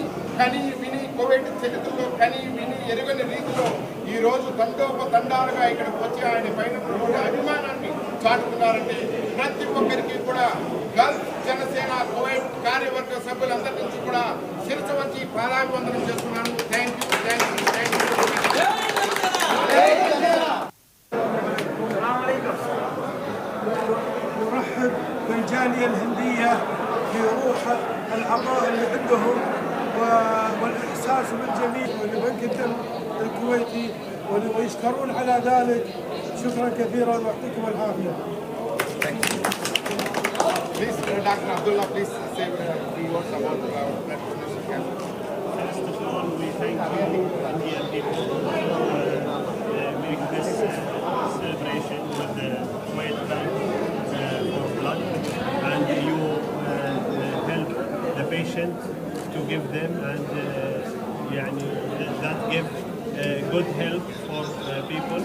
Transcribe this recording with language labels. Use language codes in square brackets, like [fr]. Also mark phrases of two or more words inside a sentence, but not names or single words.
[te] కని విని కువైట్ చరిత్రలో కని విని ఎరుగని రీతిలో ఈ రోజు దండోపదండాలుగా ఇక్కడికి వచ్చి ఆయన పైన అభిమానాన్ని చాటుకున్నారంటే ప్రతి ఒక్కరికి కూడా గల్ఫ్ జనసేన కువైట్ కార్యవర్గ సభ్యులందరి నుంచి కూడా శిరస్సు వంచి పాదాభివందనం చేస్తున్నాను. [en] Thank you. [ar] نرحب بالجالية الهندية في روح العطاء اللي عندهم والإحساس بالجميل ولبنك الدم الكويتي ويشكرون على ذلك. شكرا كثيرا ويعطيكم العافية. [en] Please, Dr. Abdullah, please say a few words about our blood donation camp. First of all, we thank you, Indian people, make this celebration with the Kuwait Bank for blood, and you help the patient to give them, and that give good help for people.